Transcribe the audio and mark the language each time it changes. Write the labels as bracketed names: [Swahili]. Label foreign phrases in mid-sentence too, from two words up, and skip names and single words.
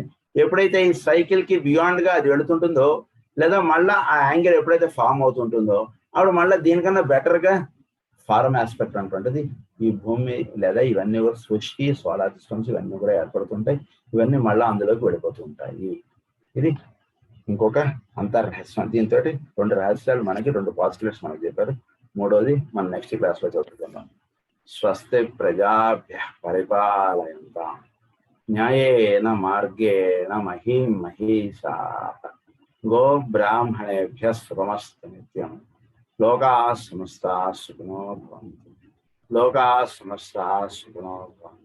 [Telugu] ఎప్పుడైతే ఈ సైకిల్ కి బియాండ్ గా అది వెళుతుంటుందో లేదా మళ్ళా ఆ యాంగిల్ ఎప్పుడైతే ఫామ్ అవుతుంటుందో అప్పుడు మళ్ళీ దీనికన్నా బెటర్ గా [English] form aspect [Telugu] అనేటువంటిది ఈ భూమి లేదా ఇవన్నీ కూడా సృష్టి, [English] solar systems [Telugu] ఇవన్నీ కూడా ఏర్పడుతుంటాయి. ఇవన్నీ మళ్ళీ అందులోకి వెళ్ళిపోతూ ఉంటాయి. ఇది ఇంకొక అంతర్రహస్యం. దీంతో 2 రహస్యాలు మనకి 2 పాజిటివ్స్ మనకి చెప్పారు. 3వది మన [English] next class [Telugu] లో చదువుకుందాం. [Sanskrit] స్వస్తి ప్రజాభ్యః పరిపాలయంతాం న్యాయేన మార్గేణ మహీం మహీషాః గో బ్రాహ్మణేభ్యः శుభమస్తు నిత్యం. లోకాః సమస్తాః సుఖినో భవంతు. లోకాః సమస్తాః సుఖినో భవంతు.